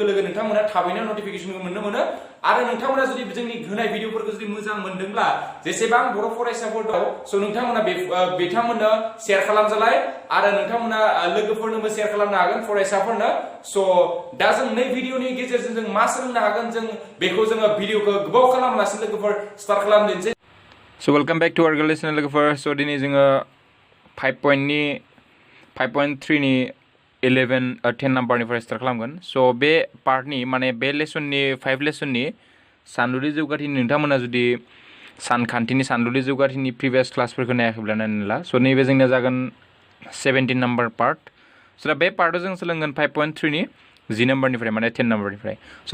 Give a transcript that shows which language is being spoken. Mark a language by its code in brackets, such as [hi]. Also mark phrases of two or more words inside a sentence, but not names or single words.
[brx] लोगो नोंथांमोना थाबैनो नटिफिकेशनखौ मोननो मोनो आरो नोंथांमोना जुदि जोंनि होनाय भिडिअफोरखौ जुदि मोजां मोनदोंब्ला जेसेबां बर' फरायसाफोर दं सो नोंथांमोना बिथांमोननो शेयार खालामजालाय आरो नोंथांमोना लोगोफोरनोबो शेयार खालामनो हागोन फरायसाफोरनो सो दा जों नै भिडिअनि गेजेरजों जों मा सोलोंनो हागोन जों बेखौ जोङो भिडिअखौ गोबाव खालामालासिनो लोगोफोर स्टार्ट खालामदिनोसै सो [en] welcome back to our [brx] Gwrlwi channel लोगोफोर सो दिनै जोङो 5.3 नि 10 नम्बरनिफ्राय स्टार्ट खालामगोन सो बे पार्टनि माने बे लेसननि 5 लेसननि सानलुरि जौगाथिनि नोंथांमोना जुदि सानखान्थिनि सानलुरि जौगाथिनि [en] previous classes [brx] नायाखैब्ला नायनाला सो नैबे जोंनिया जागोन 17 [en] number part [brx] सो दा बे पार्टआव जों सोलोंगोन 5.3 नि 10 नम्बरनिफ्राय माने 10 नम्बरनिफ्राय सो